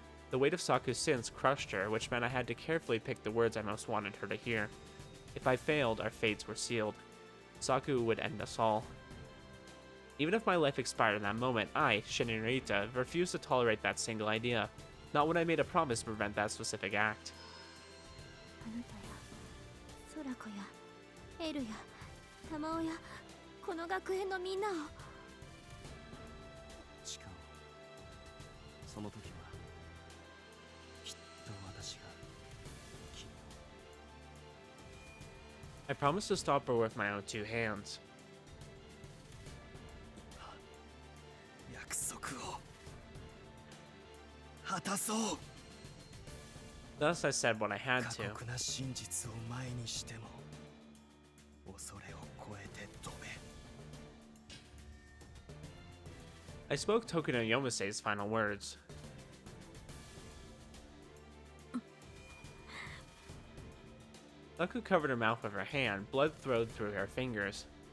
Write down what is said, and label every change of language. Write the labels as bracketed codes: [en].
[en] The weight of Saku's sins crushed her, which meant I had to carefully pick the words I most wanted her to hear. If I failed, our fates were sealed. Saku would end us all. Even if my life expired in that moment, I, Narita, refused to tolerate that single idea. Not when I made a promise to prevent that specific act. [ja] あなたや空子やエルや玉緒やこの学園のみんなを誓おう。その時はきっと私が君を。 [en] I promised to stop her with my own two hands. [ja] 約束を果たそう。 [en] Thus I said what I had [ja] 過 [en] to. [ja] 酷な真実を前にしても恐れを超えて飛べ。 [en] I spoke Tokuno Yomasei's final words. Saku covered her mouth with her hand, blood flowed through her fingers.